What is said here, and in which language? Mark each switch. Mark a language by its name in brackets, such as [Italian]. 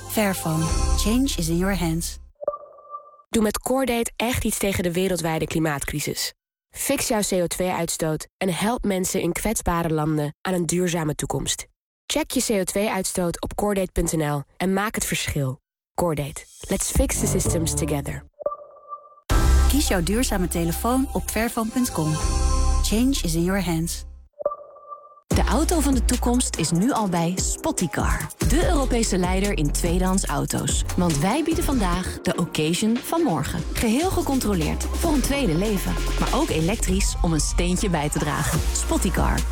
[English] Fairphone. Change is in your hands. [Dutch] Doe met CoreDate echt iets tegen de wereldwijde klimaatcrisis. Fix jouw CO2-uitstoot en help mensen in kwetsbare landen aan een duurzame toekomst. Check je CO2-uitstoot op CoreDate.nl en maak het verschil. CoreDate. [English] Let's fix the systems together. [Dutch] Kies jouw duurzame telefoon op Fairphone.com. [English] Change is in your hands. [Dutch] De auto van de toekomst is nu al bij Spoticar. De Europese leider in tweedehands auto's. Want wij bieden vandaag de occasion van morgen. Geheel gecontroleerd voor een tweede leven. Maar ook elektrisch om een steentje bij te dragen. Spoticar.